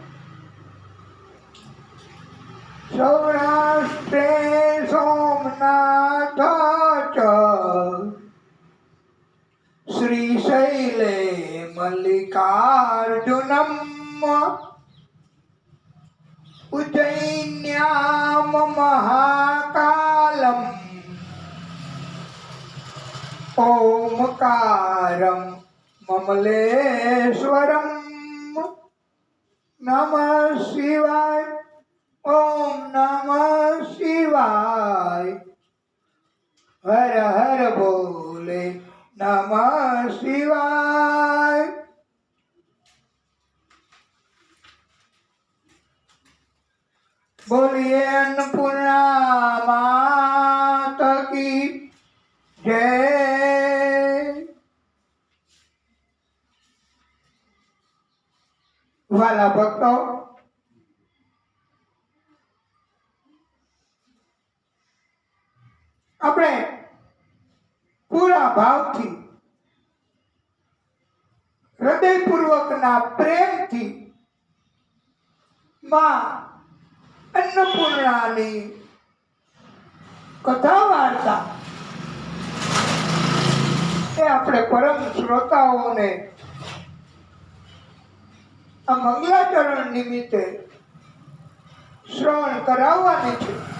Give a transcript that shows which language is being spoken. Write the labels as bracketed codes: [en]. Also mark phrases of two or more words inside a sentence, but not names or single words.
[sa] सौराष्ट्रे सोमनाथ च श्रीशैले मल्लिकार्जुनम् उज्जयिन्यां महाकालम् ओमकारं ममलेश्वरम्। नमः शिवाय, ओम नमः शिवाय, [hi] हर हर बोले [sa] नमः शिवाय। [hi] बोलिए अन्नपूर्णा माता की जय। [gu] વ્હાલા ભક્તો, આપણે પૂરા ભાવથી હૃદયપૂર્વકના પ્રેમથી માં અન્નપૂર્ણાની કથા વાર્તા એ આપણે પરમ શ્રોતાઓને આ મંગલાચરણ નિમિત્તે શ્રવણ કરાવવાની છે।